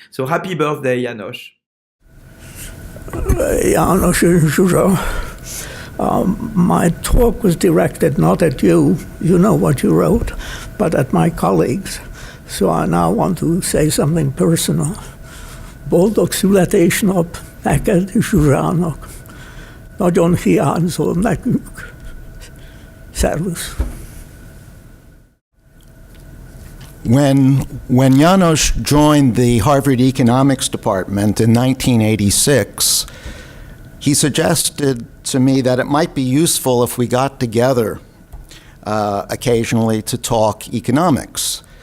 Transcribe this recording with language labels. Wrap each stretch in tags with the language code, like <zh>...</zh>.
<en>So happy birthday, János. János and Zsuzsa. My talk was directed not at you, you know what you wrote, but at my colleagues. So I now want to say something personal.</en> <hu>Boldog születésnap neked, Zsuzsának. Nagyon hiányzol nekünk. Szervusz.</hu> <en>When János joined the Harvard Economics Department in 1986, he suggested to me that it might be useful if we got together occasionally to talk economics.</en>